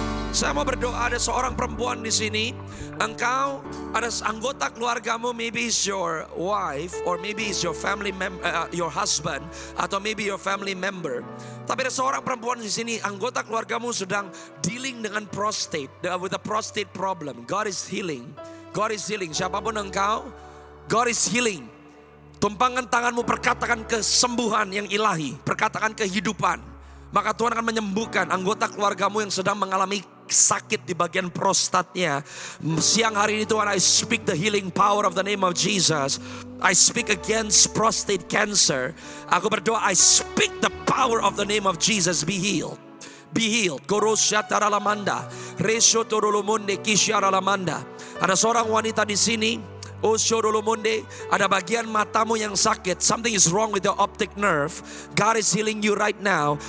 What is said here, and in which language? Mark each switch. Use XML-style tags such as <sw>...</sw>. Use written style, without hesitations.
<id>Saya mau berdoa, ada seorang perempuan di sini. Engkau ada anggota keluargamu,</id> <en>maybe it's your wife, or maybe it's your family member, your husband, atau maybe your family member.</en> <id>Tapi ada seorang perempuan di sini, anggota keluargamu sedang</id> <en>dealing dengan prostate, with a prostate problem. God is healing. God is healing.</en> <id>Siapapun engkau,</id> <en>God is healing.</en> <id>Tumpangkan tanganmu, perkatakan kesembuhan yang ilahi, perkatakan kehidupan. Maka Tuhan akan menyembuhkan anggota keluargamu yang sedang mengalami sakit di bagian prostatnya. Siang hari ini Tuhan,</id> <en>I speak the healing power of the name of Jesus. I speak against prostate cancer.</en> <id>Aku berdoa,</id> <en>I speak the power of the name of Jesus. Be healed. Be healed. Koroshataralamanda, Reshotorolomonde Kishyaralamanda.</en> <id>Ada seorang wanita di sini. Oh Shorolomonde, ada bagian matamu yang sakit.</id> <en>Something is wrong with your optic nerve. God is healing you right now.</en>